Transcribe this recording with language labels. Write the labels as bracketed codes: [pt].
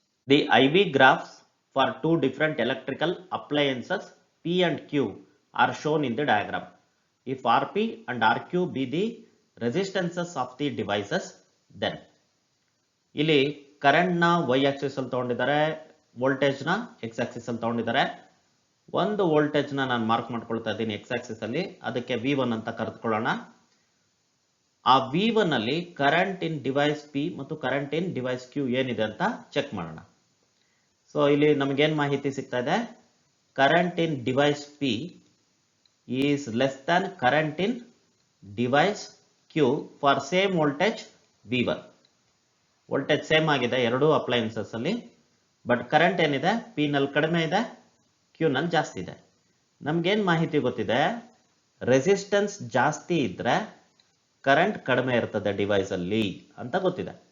[en] The IV graphs for 2 different electrical appliances P and Q are shown in the diagram. If RP and RQ be the resistances of the devices, then [kn] ಇಲ್ಲಿ current ನ y Axis ಅಲ್ಲಿ ತಗೊಂಡಿದ್ದಾರೆ, voltage ನ x Axis ಅಲ್ಲಿ ತಗೊಂಡಿದ್ದಾರೆ. ಒಂದು voltage ನ ನಾನು ಮಾರ್ಕ್ ಮಾಡ್ಕೊಳ್ತಾ ಇದ್ದೀನಿ x ಆಕ್ಸಿಸ್ ಅಲ್ಲಿ, ಅದಕ್ಕೆ V1 ಅಂತ ಕರೆದುಕೊಳ್ಳೋಣ. ಆ V1 ಅಲ್ಲಿ ಕರೆಂಟ್ ಇನ್ ಡಿವೈಸ್ P ಮತ್ತು ಕರೆಂಟ್ ಇನ್ ಡಿವೈಸ್ Q ಏನಿದೆ ಅಂತ ಚೆಕ್ ಮಾಡೋಣ. ಸೊ ಇಲ್ಲಿ ನಮಗೇನ್ ಮಾಹಿತಿ ಸಿಗ್ತಾ ಇದೆ? Current in device P [en] is less than current in device Q for same voltage V1. [kn] Voltage same ಆಗಿದೆ ಎರಡೂ ಅಪ್ಲೈನ್ಸಸ್ ಅಲ್ಲಿ, ಬಟ್ ಕರೆಂಟ್ ಏನಿದೆ ಪಿ ನಲ್ಲಿ ಕಡಿಮೆ ಇದೆ, ಕ್ಯೂ ನಲ್ಲಿ ಜಾಸ್ತಿ ಇದೆ. ನಮ್ಗೇನ್ ಮಾಹಿತಿ ಗೊತ್ತಿದೆ, ರೆಸಿಸ್ಟೆನ್ಸ್ ಜಾಸ್ತಿ ಇದ್ರೆ ಕರೆಂಟ್ ಕಡಿಮೆ ಇರ್ತದೆ ಡಿವೈಸ್ ಅಲ್ಲಿ ಅಂತ ಗೊತ್ತಿದೆ.